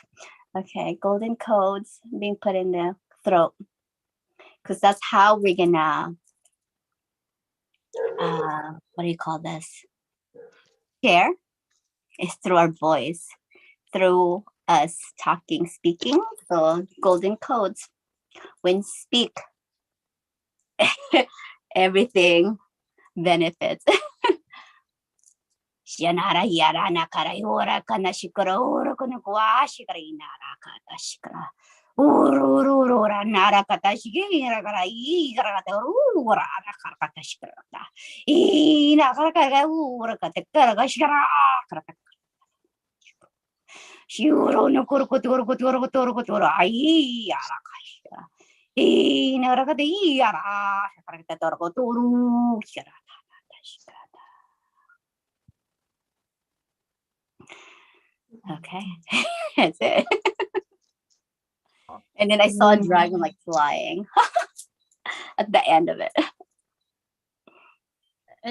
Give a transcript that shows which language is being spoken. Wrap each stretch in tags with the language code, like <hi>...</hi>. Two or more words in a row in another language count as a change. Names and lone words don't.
<en>Okay, golden codes being put in the throat, because that's how we're gonna what do you call this? Share is through our voice, through us talking, speaking. So golden codes, when speak, everything benefits. Yanara yara nakara yora kana shikara ora kana guashikara inara kata shikara. Ururura nara kata shikira kara igara kata ura kata shikara. Ina kara ura kata kara shikara kara. Shiuro no kurkutur ai yara kashira. Ina kara kata yara kara kata torkoturu shikara. Okay, that's it. And then I saw a dragon like flying at the end of it.</en>